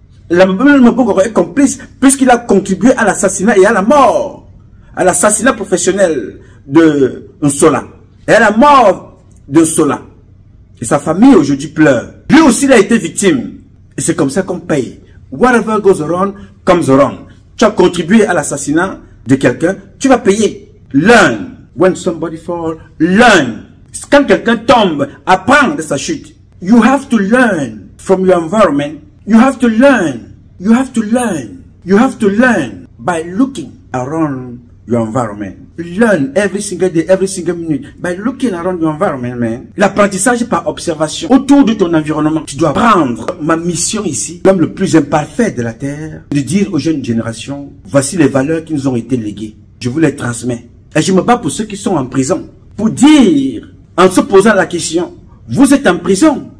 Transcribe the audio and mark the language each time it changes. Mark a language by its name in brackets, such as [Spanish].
[French] Alema Bengoro est complice puisqu'il a contribué à l'assassinat et à la mort. À l'assassinat professionnel de Nsola. Et à la mort de Nsola. Et sa famille aujourd'hui pleure. Lui aussi il a été victime. Et c'est comme ça qu'on paye. [English] Whatever goes around comes around. [French] Tu as contribué à l'assassinat de quelqu'un, tu vas payer. [English] Learn. When somebody falls, learn. [French] Quand quelqu'un tombe, apprends de sa chute. [English] You have to learn from your environment. You have to learn. You have to learn. You have to learn by looking around your environment. Learn every single day, every single minute by looking around your environment, man. [French] L'apprentissage par observation autour de ton environnement. Tu dois prendre ma mission ici, l'homme le plus imparfait de la terre, de dire aux jeunes générations, voici les valeurs qui nous ont été léguées. Je vous les transmets. Et je me bats pour ceux qui sont en prison. Pour dire, en se posant la question, vous êtes en prison.